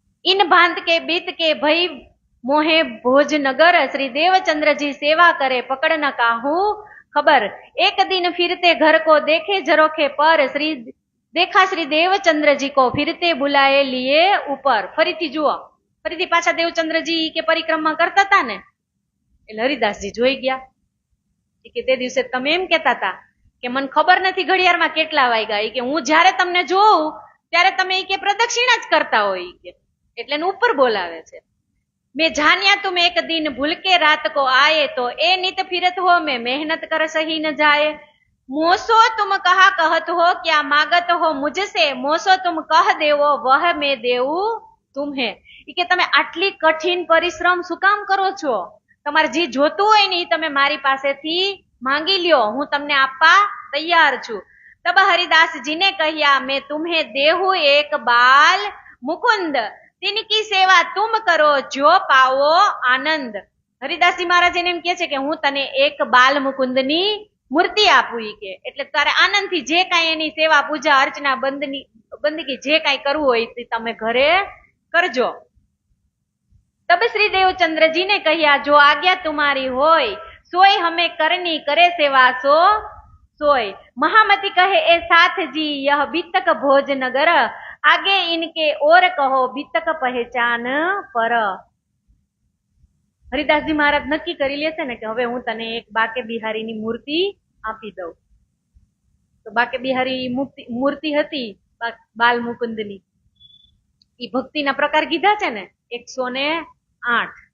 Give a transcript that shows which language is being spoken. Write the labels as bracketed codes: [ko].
[hi] इन भांत के बीत के भई मोहे भोजनगर श्री देवचंद्र जी सेवा करे पकड़ न काहू खबर। एक दिन फिरते घर को देखे झरोखे पर श्री देखा श्री देवचंद्र जी को फिरते बुलाए लिए ऊपर। [gu] फरीथी जुओ, फरीथी पाछा देवचंद्रजी के परिक्रमा करता था ने એટલે હરિદાસજી જોઈ ગયા કે તે દિવસે તમે એમ કહેતા હતા કે મને ખબર નથી ઘડિયાળમાં કેટલા વાગ્યા, કે હું જ્યારે તમને જોઉં ત્યારે તમે કે પ્રદક્ષિણા જ કરતા હોય કે, એટલે ઉપર બોલાવે છે। [hi] मैं जानिया तुम एक दिन भूल के रात को आए तो ए नित फिरत हो मैं मेहनत कर सही न जाए। मोसो तुम कहा कहत हो क्या मागत हो मुझसे मोसो तुम कह देवो वह मैं देऊ तुम्हें। [gu] કે તમે આટલી કઠિન પરિશ્રમ શું કામ કરો છો, તમારે જે જોતું હોય ને તમે મારી પાસેથી માંગી લ્યો, હું તમને આપવા તૈયાર છું। [hi] તબ હરિદાસજી ને કહ્યા मैं तुम्हें देहू एक बाल मुकुंद तिनकी सेवा तुम करो जो पावो आनंद। [gu] હરિદાસજી મહારાજ એને એમ કહે છે કે હું તને એક બાલ મુકુંદની મૂર્તિ આપું કે, એટલે તારે આનંદથી જે કાંઈ એની સેવા પૂજા અર્ચના બંદગી જે કાંઈ કરવું હોય તે તમે ઘરે કરજો। [hi] तब श्री देवचंद्र जी ने कहिया जो आज्ञा तुम्हारी होय सोय हमें करनी करे सेवा सो सोय। महामती कहे ए साथ जी यह बीतक भोज नगर आगे इनके और कहो बीतक पहचान पर। [gu] હરિદાસજી મહારાજ નક્કી કરી લેશે ને કે હવે હું તને એક બાકે બિહારીની મૂર્તિ આપી દઉં, તો બાકે બિહારી મૂર્તિ હતી બાલ મુકુંદની, ઈ ભક્તિના પ્રકાર કીધા છે ને 108.